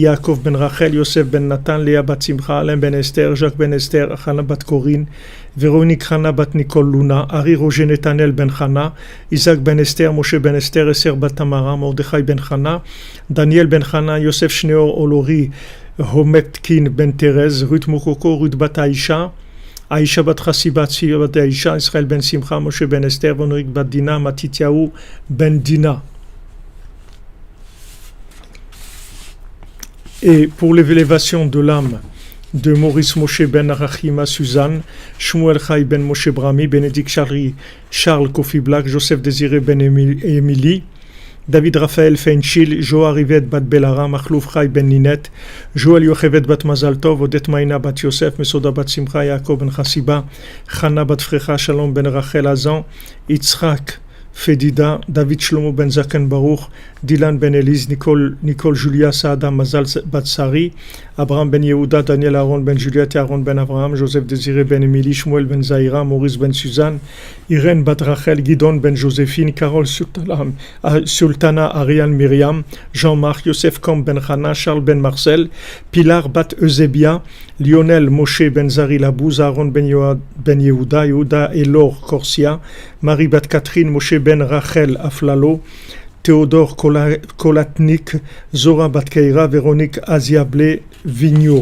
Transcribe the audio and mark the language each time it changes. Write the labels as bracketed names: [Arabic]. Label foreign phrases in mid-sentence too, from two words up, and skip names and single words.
[French] Yaakov ben Rachel, Yosef ben Nathan, Léa bat Simcha, Alain ben Esther, Jacques ben Esther, Chana bat Corinne, Véronique Chana bat Nicole Luna, Ari Roger Netanel ben Chana, Isaac ben Esther, Moshe ben Esther, Esther bat Tamara, Mordechai ben Chana, Daniel ben Chana, Yosef Shneor Olori, Hometkin ben Thérèse, Ruth Mokoko, Ruth bat Aïcha, Aïcha bat Chassibat, Sia bat Aïcha, Israël ben Simcha, Moshe ben Esther, Véronique bat Dina, Matityahu ben Dina. Et pour l'élévation de l'âme de Maurice Moshe ben Arachima Suzanne, Shmuel Chai ben Moshe Brami, Bénédicte Charles Kofi Black, Joseph Désiré ben Émilie, David Raphaël Feinchil, Joa Rivet bat Belara, Machlouf Chai ben Ninette, Joël Yochevet bat Mazaltov, Odette Maïna bat Yosef, Mesoda bat Simcha, Yaakov ben Chassiba, Chana bat Frecha, Shalom ben Rachel Azan, Yitzhak Fedida, David Shlomo ben Zaken Baruch, Dylan ben Elise, Nicole Julia Saada Mazal Batsari, Abraham ben Yehuda, Daniel Aaron ben Juliette, Aaron ben Abraham, Joseph Désiré ben Émilie, Shmuel ben Zaira, Maurice ben Suzanne, Irène bat Rachel, Guidon ben Joséphine, Carole Sultana Ariane Myriam, Jean-Marc, Yosef Kom ben Hana, Charles ben Marcel, Pilar bat Eusebia, Lionel Moshe ben Zari Labouze, Aaron ben Yehuda, Yehuda Elor Corsia, Marie bat Catherine, Moshe ben Rachel Aflalo, Théodore Kolatnik, Zora Batkeira, Véronique Aziablé Vigneault.